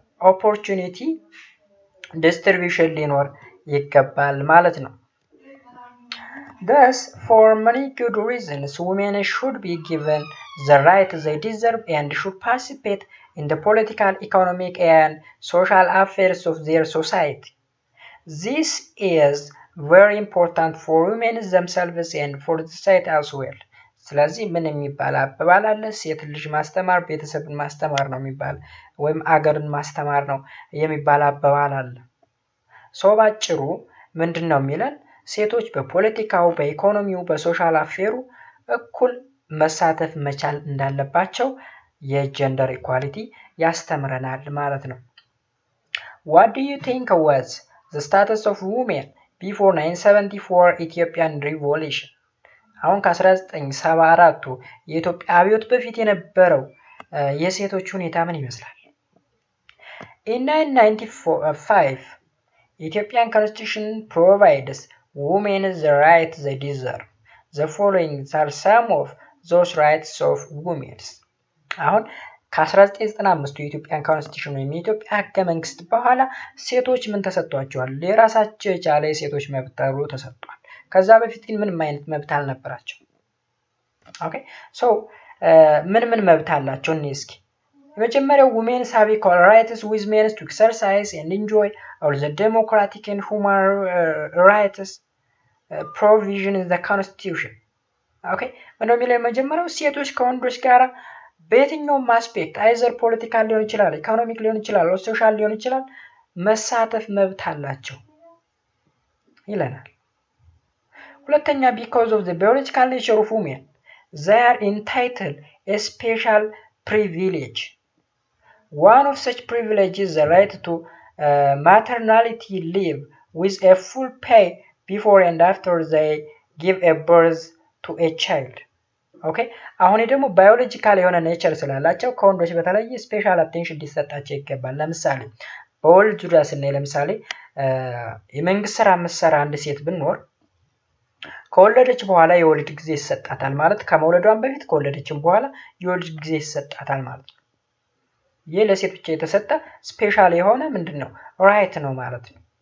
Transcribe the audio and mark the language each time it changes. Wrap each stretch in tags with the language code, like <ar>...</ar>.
<am>ኦፖርቹኒቲ ዲስትሪቢዩሽን ሊኖር ይገባል ማለት ነው።</am> <en>Thus, for many good reasons, women should be given the right they deserve and should participate in the political, economic, and social affairs of their society. This is very important for women themselves and for the society as well.</en> <am>ስለዚህ ምን የሚባል አባባል አለ? ሴት ልጅ ማስተማር ቤተሰብን ማስተማር ነው የሚባል ወይም አገርን ማስተማር ነው የሚባል አባባል አለ። ሰው ባጭሩ ምንድን ነው የሚለን? ሴቶች በፖለቲካው፣ በኢኮኖሚው፣ በሶሻል አፌሩ እኩል መሳተፍ መቻል እንዳለባቸው የጀንደር ኢኳሊቲ ያስተምረናል ማለት ነው።</am> <en>What do you think was the status of women before 1974 Ethiopian revolution?</en> <am>አሁን ከ1974ቱ የኢትዮጵያ አብዮት በፊት የነበረው የሴቶች ሁኔታ ምን ይመስላል?</am> <en>In 1995 Ethiopian constitution provides women the rights they deserve. The following are some of those rights of women.</en> <am>አሁን ከ1995 የኢትዮጵያን ኮንስቲቱሽን ወይም የኢትዮጵያ ህገ መንግስት በኋላ ሴቶች ምን ተሰጥቷቸዋል? የራሳቸው የቻለ የሴቶች መብት ተብሎ ተሰጥቷል። ከዛ በፊት ግን ምንም አይነት መብት አልነበራቸው። ኦኬ ሶ ምን መብት አላቸው? እኔ እስኪ የመጀመሪያው</am> <en>women have equal rights with men to exercise and enjoy all the democratic and human rights provision in the constitution.</en> <am>ኦኬ ምንድነው የሚለው? የመጀመሪያው ሴቶች ከወንዶች ጋር በየትኛውም አስፔክት አይዘር ፖለቲካል ሊሆን ይችላል፣ ኢኮኖሚክ ሊሆን ይችላል፣ ሶሻል ሊሆን ይችላል መሳተፍ መብት አላቸው ይለናል። ሁለተኛ</am> <en>because of the biological nature of women they are entitled a special privilege. One of such privileges is the right to maternity leave with a full pay before and after they give a birth to a child.</en> <am>ኦኬ አሁን ደግሞ ባዮሎጂካል የሆነ ኔቸር ስላላቸው ከወንዶች በተለየ ስፔሻል አቴንሽን ሊሰጣቸው ይገባል። ለምሳሌ በወልድ ዙሪያ ስናይ ለምሳሌ የመንግስት ስራ የምትሰራ አንድ ሴት ብንኖር ከወለደች በኋላ የወሊድ ጊዜ ይሰጣታል ማለት ከመውለዷን በፊት ከወለደችም በኋላ የወሊድ ጊዜ ይሰጣታል ማለት ነው። ይህ ለሴት ብቻ የተሰጠ ስፔሻል የሆነ ምንድነው ራይት ነው ማለት ነው።</am>